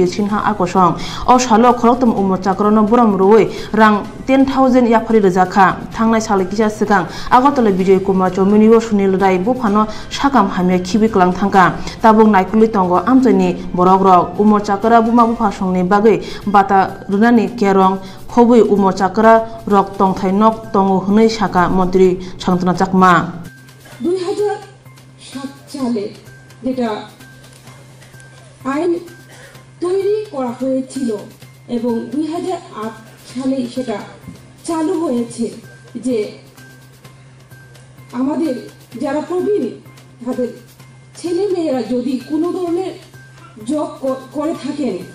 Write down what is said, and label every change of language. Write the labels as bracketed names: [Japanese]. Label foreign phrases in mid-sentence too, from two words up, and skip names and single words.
[Kok Borok] Sinha akosong o salo khoroktom umor chakrano boram ruwei rang 10,000 yakphari rejaka thangnai sal kisa sigang Agartala Bijay Kumar Chominiwo Sunil Rai bufano sakam hamya khibi klang thangka tabung naikuli tongo amjani borok rok umor chakra buma bufasongni bagai bata runani kerong khobui umor chakra rok tongthai nok tongo hnei saka mantri Santona Chakma [Bangla] 2007 সালে যেটা আইন তৈরি করা হয়েছিল এবং 2008 সালে সেটা চালু হয়েছে যে আমাদের যারা প্রবীণ তাদের ছেলে মেয়েরা যদি কোনো ধরনের জব করে থাকেন